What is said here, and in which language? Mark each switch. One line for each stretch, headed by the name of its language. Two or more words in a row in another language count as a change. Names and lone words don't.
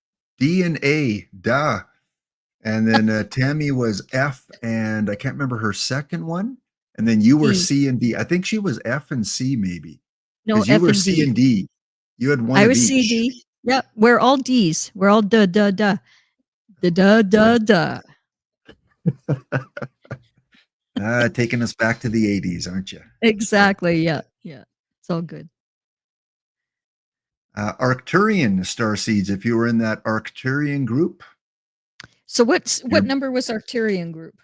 English: D and A, duh. And then Tammy was F, and I can't remember her second one. And then you were D. C and D. I think she was F and C, maybe, No, because you F were and C D. and D. You had one I of was C, each. D. Yeah, we're all Ds. We're all duh, duh, duh. The duh, duh, duh. Taking us back to the 80s, aren't you? Exactly. Yeah. Yeah. It's all good. Arcturian Starseeds, if you were in that Arcturian group, So what you're, number was Arcturian group?